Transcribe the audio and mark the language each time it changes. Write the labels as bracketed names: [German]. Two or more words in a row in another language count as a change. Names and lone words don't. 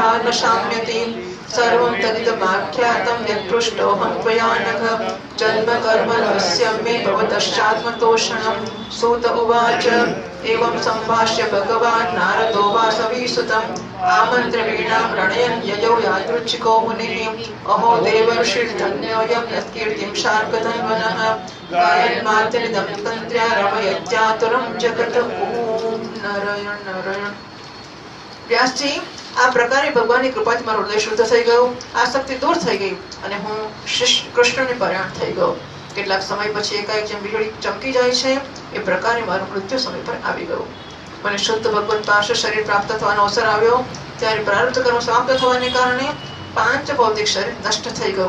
[Sanskrit] न शाम्यति सर्वं तदिदमाख्यातं यत्पृष्टोऽहं त्वया नघ जन्म कर्म रहस्यं मे भवतश्चात्मतोषणं सूत उवाच एवं सम्भाष्य भगवान् नारदो वासवीसुतम् आमन्त्र्य वीणां रणयन् ययौ यादृच्छिको मुनिः अहो देवर्षिर्धन्योऽयं यत्कीर्तिं शार्ङ्गधन्वनः गायन्मातरिदं तन्त्र्या रमयत्यातुरं जगत ॐ नारायण नारायण। [Gujarati] વ્યાસજી આ પ્રકારે ભગવાનની કૃપાથી મારું હૃદય શુદ્ધ થઈ ગયું, આસક્તિ દૂર થઈ ગઈ અને હું કૃષ્ણને પરાયણ થઈ ગયો। કેટલાક સમય પછી એકાએક જેમ વીજળી ચમકી જાય છે એ પ્રકારે મારું મૃત્યુ સમય પર આવી ગયું। મને શુદ્ધ ભગવત પાસે શરીર પ્રાપ્ત થવાનો અવસર આવ્યો ત્યારે પ્રારબ્ધ કર્મ સમાપ્ત થવાને કારણે પાંચ ભૌતિક શરીર નષ્ટ થઈ ગયું।